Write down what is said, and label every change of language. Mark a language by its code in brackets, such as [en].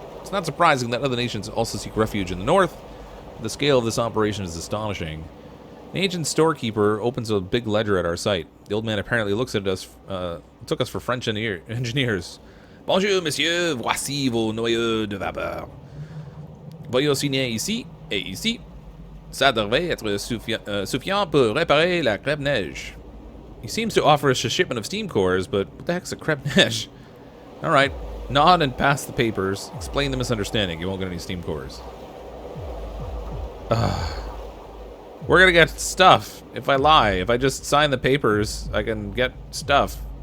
[en] It's not surprising that other nations also seek refuge in the north. The scale of this operation is astonishing. An ancient storekeeper opens a big ledger at our site. The old man apparently looks at us, took us for French engineers. [fr] Bonjour, monsieur, voici vos noyaux de vapeur. Veuillez signer ici et ici. Ça devrait être suffisant pour réparer la crêpe-neige. [en] He seems to offer us a shipment of steam cores, but what the heck's a crêpe-neige? Alright, nod and pass the papers. Explain the misunderstanding. You won't get any steam cores. We're gonna get stuff if I lie. If I just sign the papers, I can get stuff.